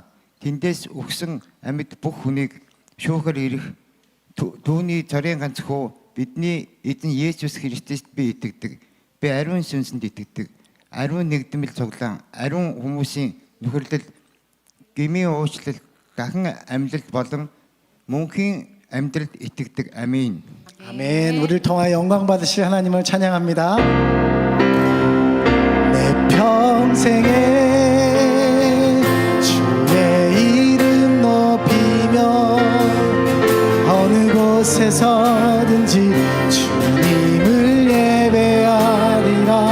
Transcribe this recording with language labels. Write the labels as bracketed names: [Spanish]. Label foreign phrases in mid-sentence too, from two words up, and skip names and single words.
[Mongolian] Тэндээс өгсөн амьд бүх хүнийг шүүхээр ирэх түүний цорын ганц хүү бидний эзэн Есүс Христэд би итгэдэг. Би ариун сүнсэнд итгэдэг. Ариун нэгдмэл цуглаан, ариун хүмүүсийн нөхөрлөл, гмийн уучлал, дахин амьлалт болон мөнхийн амьдралд итгэдэг. [Korean] 아멘. 아멘. 우리를 통하여 영광 받으실 하나님을 찬양합니다. 내 평생에 곳에서든지 주님을 예배하리라.